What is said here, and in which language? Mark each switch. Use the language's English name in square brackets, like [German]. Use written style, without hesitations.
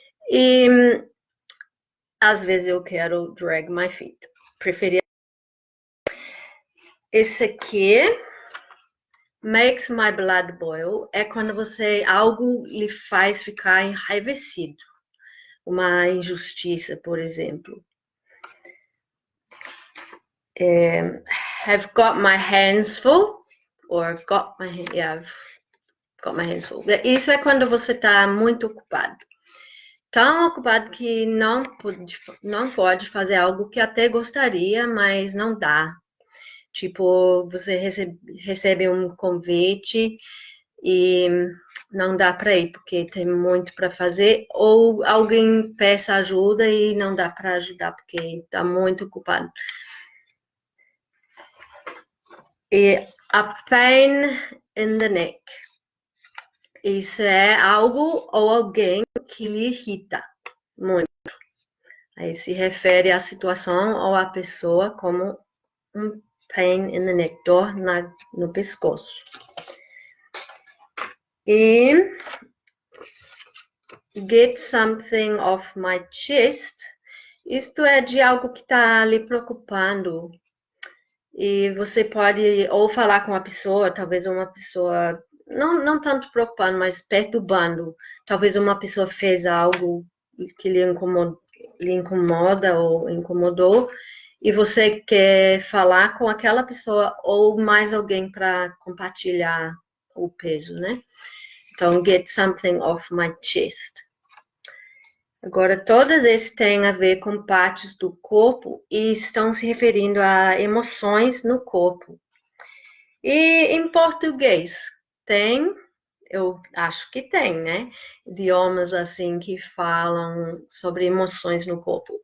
[Portuguese] E às vezes eu quero [English] drag my feet. [Portuguese] Preferia. Esse aqui, [English] makes my blood boil, [Portuguese] é quando algo lhe faz ficar enraivecido. Uma injustiça, por exemplo. [English] Have got my hands full, or I've got my hands full. [Portuguese] Isso é quando você está muito ocupado. Tão ocupado que não pode fazer algo que até gostaria, mas não dá. Tipo, você recebe um convite e não dá para ir porque tem muito para fazer, ou alguém peça ajuda e não dá para ajudar porque está muito ocupado. E [English] a pain in the neck. [Portuguese] Isso é algo ou alguém que lhe irrita muito. Aí se refere à situação ou à pessoa como um [English] pain in the neck, [Portuguese] dor no pescoço. E [English] get something off my chest. [Portuguese] Isto é de algo que está lhe preocupando. E você pode ou falar com uma pessoa, talvez uma pessoa, não tanto preocupando, mas perturbando. Talvez uma pessoa fez algo que lhe incomoda ou incomodou, e você quer falar com aquela pessoa ou mais alguém para compartilhar o peso, né? Então, [English] get something off my chest. [Portuguese] Agora, todos esses têm a ver com partes do corpo e estão se referindo a emoções no corpo. E em português, eu acho que tem, né? Idiomas assim que falam sobre emoções no corpo.